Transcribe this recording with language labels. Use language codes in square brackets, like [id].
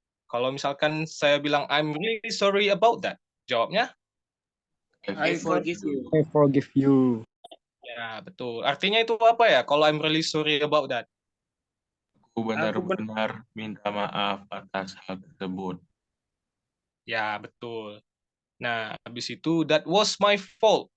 [id] Kalau misalkan saya bilang [en] I'm really sorry about that. [id] Jawabnya? [en] I forgive you. I forgive you. [id] Ya, betul. Artinya itu apa ya? [en] Kalau I'm really sorry about that. [id] Aku benar-benar minta maaf atas hal tersebut. Ya, betul. Nah, habis itu [en] that was my fault.